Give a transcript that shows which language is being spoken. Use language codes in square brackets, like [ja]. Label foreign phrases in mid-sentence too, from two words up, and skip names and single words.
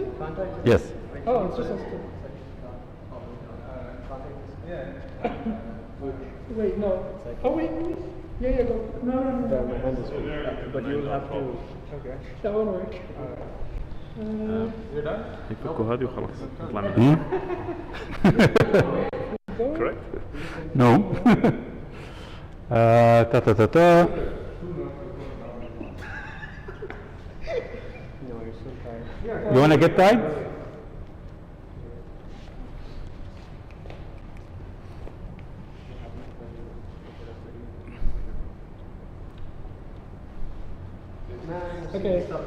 [en] Yes. Oh, it's just us two. Yeah. Wait, no. Oh, wait. Yeah, go. No. My hand is full. But you'll have to. Okay. That won't work. You're done? [ar] يفكوا هذه وخلاص نطلع منها. Hmm? [en] Correct? No. Ta ta ta ta. No, you're so tired. You wanna get tied? Okay.